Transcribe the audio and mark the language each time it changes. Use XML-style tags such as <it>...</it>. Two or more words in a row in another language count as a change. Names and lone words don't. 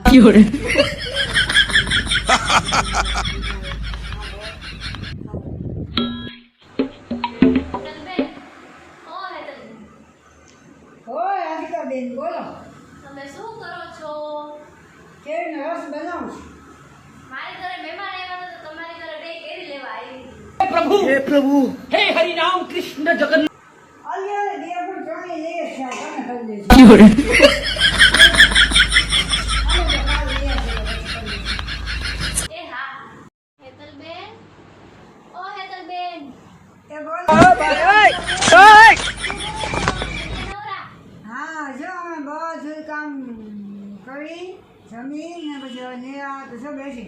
<gu>હેતલબેન, ઓ હેતલબેન, હો રાધિકાબેન બોલો. તમે શું કરો છો? કેરીનો રસ બનાવું છું. મારી ઘરે મહેમાન આવ્યા હતા તો તમારી ઘરે બે કેરી લેવા આવી.</gu> <hi>प्रभु हे प्रभु हे हरि राम कृष्ण जगन्नाथ</hi> <gu>અલ્યા બે પણ ત્રણેય લઈએ છે તમે કરી દેજો. એ હા. હેતલબેન, ઓ હેતલબેન, એ બોલો. નવરા. હા જો અમે બધું કામ કરી જમી ને પછી નિરાંત તો શું બેસી.</gu>